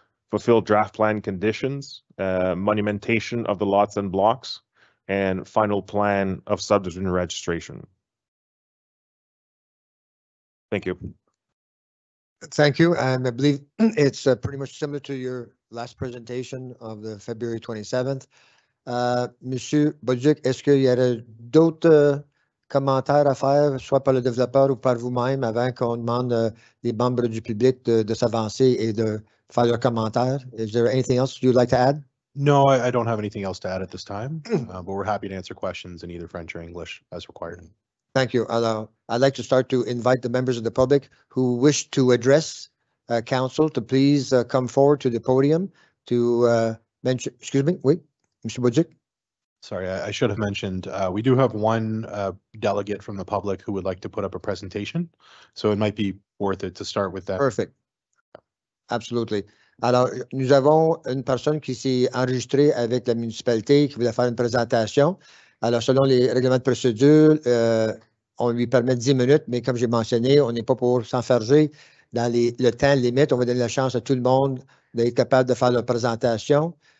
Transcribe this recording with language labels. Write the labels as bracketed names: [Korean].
[English] fulfill draft plan conditions, monumentation of the lots and blocks, and final plan of subdivision registration. Thank you. Thank you. And I believe it's pretty much similar to your last presentation of the February 27th. [French] Monsieur Bolduc, est-ce qu'il y aurait d'autres commentaires à faire, soit par le développeur ou par vous-même, avant qu'on demande des membres du public de s'avancer et de faire leurs commentaires? [English] Is there anything else you'd like to add? No, I don't have anything else to add at this time, but we're happy to answer questions in either French or English as required. Thank you. I'd like to start to invite the members of the public who wish to address council to please come forward to the podium to mention, excuse me, wait, Mr. Bolduc. Sorry, I should have mentioned, we do have one delegate from the public who would like to put up a presentation. So it might be worth it to start with that. Perfect. Absolutely. [French] Alors, nous avons une personne qui s'est enregistrée avec la municipalité qui voulait faire une présentation. Alors, selon les règlements de procédure, on lui permet 10 minutes, mais comme j'ai mentionné, on n'est pas pour s'enfarger dans le temps limite. On va donner la chance à tout le monde d'être capable de faire leur présentation.